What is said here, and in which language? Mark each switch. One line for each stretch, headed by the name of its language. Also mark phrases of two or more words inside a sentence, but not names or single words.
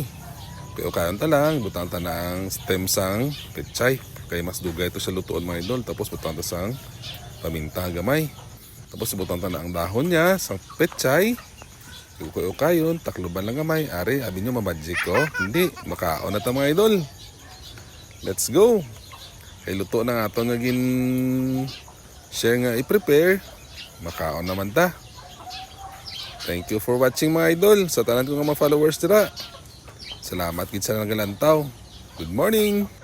Hiligaynon: Pero kayon ta lang, butang ta na ang stem sang pechay. Kaya mas dugay ito sa lutoon mga idol. Tapos butang ta sang paminta gamay. Tapos butang ta na ang dahon niya sang pechay. Ukayon, takluban lang gamay. Ari, abi nyo mamagic ko. Hindi, makaon na ta mga idol.
English: Let's go.
Hiligaynon: Kay luto na nga ito naging share nga i-prepare. Makaon naman ta.
English: Thank you for watching mga idol.
Hiligaynon: Sa tanan ko nga mga followers dira. Salamat gid sa nagalantaw.
English: Good morning.